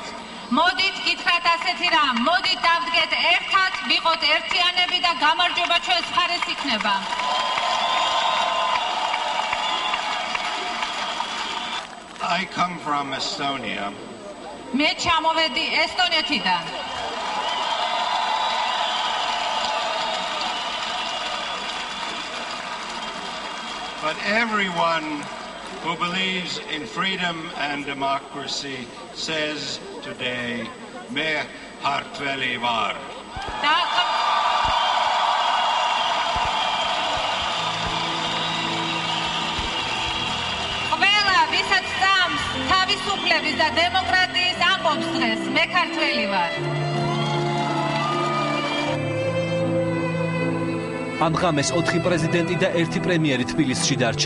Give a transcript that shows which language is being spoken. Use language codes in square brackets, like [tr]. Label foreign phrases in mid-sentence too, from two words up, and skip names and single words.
[ka] მოდით გითხრათ ასეთი რამ, მოდით დავდგეთ ერთად, ვიყოთ ერთიანები და გამარჯვება ჩვენს მხარეს იქნება. [en] I come from Estonia. [ka] მე ჩამოვედი ესტონეთიდან. [en] But everyone who believes in freedom and democracy says today, [ka] მე ქართველი ვარ. ყველა ვისაც წამს თავისუფლების და დემოკრატიის ამბობს დღეს, მე ქართველი ვარ. ამ ღამეს 4 პრეზიდენტი და 1 პრემიერი თბილისში დარჩა.